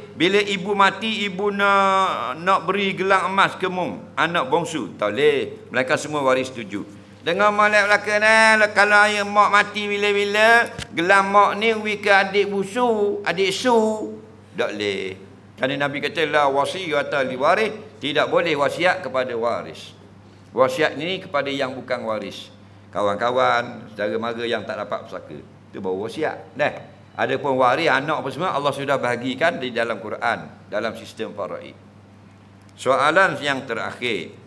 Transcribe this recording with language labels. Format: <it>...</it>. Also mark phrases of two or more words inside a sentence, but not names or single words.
<ms>Bila ibu mati, ibu nak beri gelang emas ke mung anak bongsu? Tak boleh. Mereka semua waris setuju. Dengar molek belakang kalau ayah mak mati bila-bila, gelang mak ni ke adik busu, adik su. Tak boleh. Kerana Nabi kata</ms> <ar>لا وصية لوارث,</ar> <ms>tidak boleh wasiat kepada waris. Wasiat ni kepada yang bukan waris. Kawan-kawan, saudara mara yang tak dapat pusaka. Itu baru wasiat. Adapun waris anak apa semua Allah sudah bahagikan di dalam Quran, dalam sistem faraid. Soalan yang terakhir.</ms>